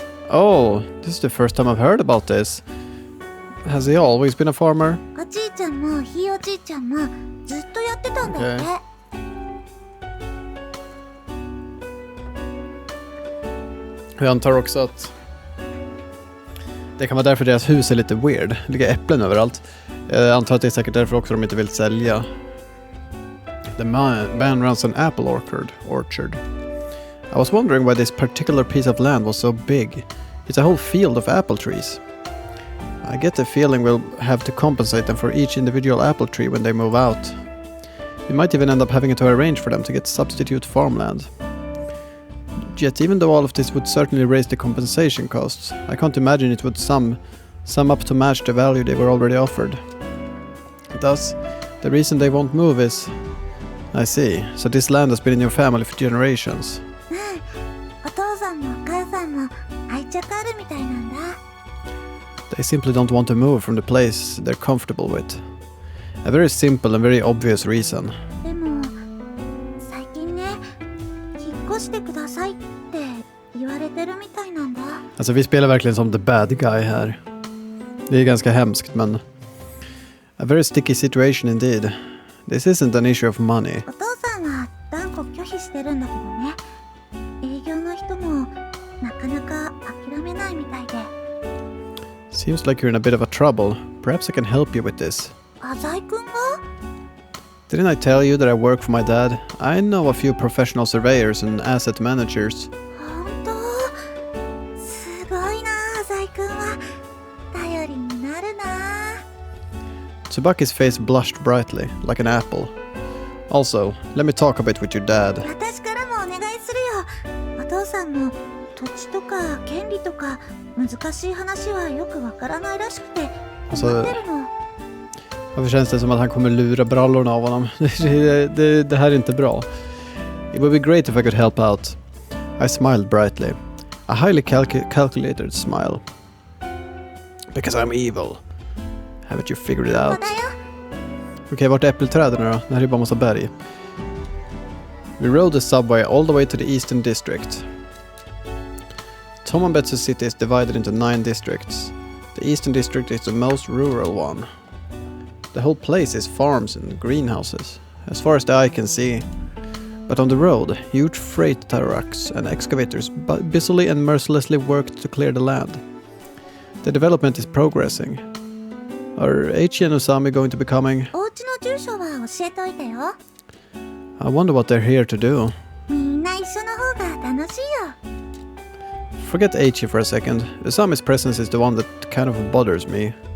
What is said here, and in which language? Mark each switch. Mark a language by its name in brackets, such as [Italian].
[English] Oh, this is the first time I've heard about this. Has he always been a farmer? [Japanese] おじいちゃんもひいおじいちゃんもずっとやってたんだって。 [Swedish] Jag antar också att det kan vara därför deras hus är lite weird. Det ligger äpplen överallt. Jag antar att det är säkert därför också de inte vill sälja. [English] The man runs an apple orchard. I was wondering why this particular piece of land was so big. It's a whole field of apple trees. I get the feeling we'll have to compensate them for each individual apple tree when they move out. We might even end up having to arrange for them to get substitute farmland. Yet even though all of this would certainly raise the compensation costs, I can't imagine it would sum up to match the value they were already offered. Thus, the reason they won't move is... I see. So this land has been in your family for generations. [Japanese] お父さんもお母さんも愛着あるみたいなんだ。 [English] They simply don't want to move from the place they're comfortable with. A very simple and very obvious reason. [Japanese] でも最近ね、引っ越してくださいって言われてるみたいなんだ。 [Swedish] Alltså vi spelar verkligen som [English] the bad guy [Swedish] här. Det är ganska hemskt, men... [English] A very sticky situation indeed. This isn't an issue of money. [Japanese] お父さんは断固拒否してるんだけどね。営業の人もなかなか諦めないみたいで。 [English] Seems like you're in a bit of a trouble. Perhaps I can help you with this. [Japanese] 浅井くんが？ [English] Didn't I tell you that I work for my dad? I know a few professional surveyors and asset managers. [Japanese] 本当？すごいな、浅井くんは。頼りになるな。 [English] Tsubaki's face blushed brightly, like an apple. Also, let me talk a bit with your dad. [Japanese] 私からもお願いするよ。お父さんも土地とか権利とか難しい話はよくわからないらしくて困ってるの。 [Swedish] Varför känns det som att han kommer lura brallorna av honom? Det här är inte bra. [English] It would be great if I could help out. I smiled brightly. A highly calculated smile. Because I'm evil. Haven't you figured it out? [Swedish] Okej, vart är äppelträden då? Det här är bara massa berg. [English] We rode the subway all the way to the Eastern District. Someone bets the city is divided into 9 districts. The eastern district is the most rural one. The whole place is farms and greenhouses, as far as the eye can see. But on the road, huge freight trucks and excavators busily and mercilessly work to clear the land. The development is progressing. Are Eiichi and Usami going to be coming? [Japanese] お家の住所は教えといてよ。 [English] I wonder what they're here to do. [Japanese] みんな一緒の方が楽しいよ。 [English] Forget Eiichi for a second. Usami's presence is the one that kind of bothers me.